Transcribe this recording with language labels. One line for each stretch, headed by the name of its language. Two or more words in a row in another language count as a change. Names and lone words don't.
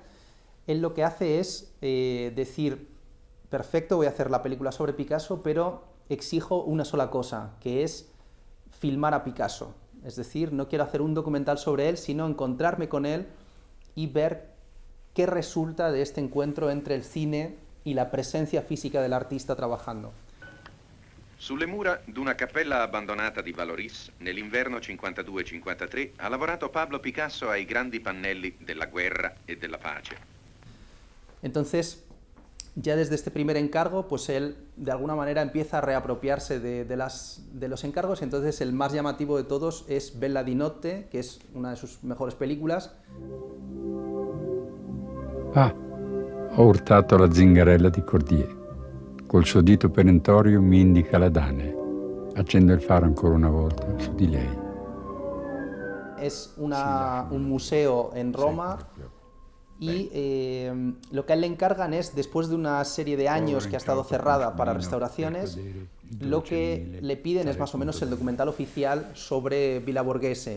Spanish: Él lo que hace es decir, perfecto, voy a hacer la película sobre Picasso, pero exijo una sola cosa, que es filmar a Picasso. Es decir, no quiero hacer un documental sobre él, sino encontrarme con él y ver qué resulta de este encuentro entre el cine y la presencia física del artista trabajando.
Italian: Sulle mura d'una cappella abbandonata di Valoris, nell'inverno 52-53, ha lavorato Pablo Picasso ai grandi pannelli della guerra e della pace.
Spanish: Entonces, ya desde este primer encargo, pues él de alguna manera empieza a reapropiarse de los encargos, y entonces el más llamativo de todos es Bella di Notte, que es una de sus mejores películas.
Italian: Ah, ho urtato la zingarella di Cordier. Col suo dito perentorio mi indica la Danae. Accendo il faro ancora una volta su di lei.
Spanish: Es un museo en Roma. Y lo que a él le encargan es, después de una serie de años que ha estado cerrada para restauraciones, lo que le piden es más o menos el documental oficial sobre Villa Borghese.